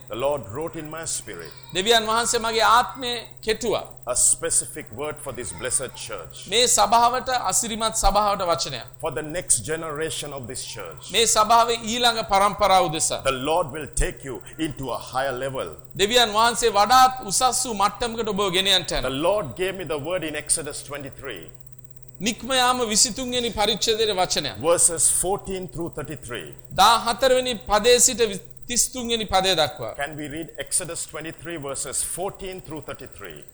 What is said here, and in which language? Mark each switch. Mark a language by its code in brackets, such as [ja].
[en] the lord wrote in my spirit [si] දෙවියන් වහන්සේ මගේ ආත්මේ කෙටුවා [en] a specific word for this blessed church [si] මේ සභාවට අසිරිමත් සභාවට වචනයක් [en] for the next generation of this church [si] මේ සභාවේ ඊළඟ පරම්පරාව උදෙසා [en] the lord will take you into a higher level [si] දෙවියන් වහන්සේ වඩාත් උසස් වූ මට්ටමකට ඔබව ගෙන යන්නට [en] the lord gave me the word in exodus 23 [si] නික්මයාම 23 වෙනි පරිච්ඡේදයේ වචනයක් [en] verses 14 through 33 [si] 14 වෙනි පදයේ සිට 33 වෙනි පදය දක්වා [en] can we read exodus 23 verses 14 through 33